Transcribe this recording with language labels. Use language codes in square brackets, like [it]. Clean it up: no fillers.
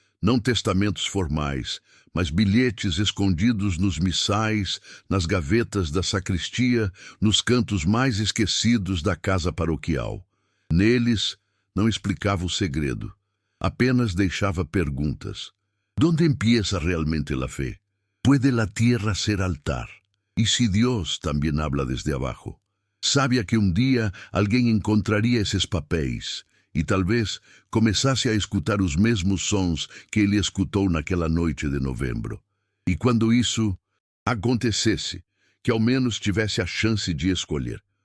[pt] Não testamentos formais, mas bilhetes escondidos nos missais, nas gavetas da sacristia, nos cantos mais esquecidos da casa paroquial. Neles, não explicava o segredo, apenas deixava perguntas. [es] ¿Dónde empieza realmente la fe? ¿Puede la tierra ser altar? ¿Y si Dios también habla desde abajo? [pt] Sabia que um dia alguém encontraria esses papéis e talvez começasse a escutar os mesmos sons que ele escutou naquela noite de novembro. E quando isso acontecesse, que ao menos tivesse a chance de escolher.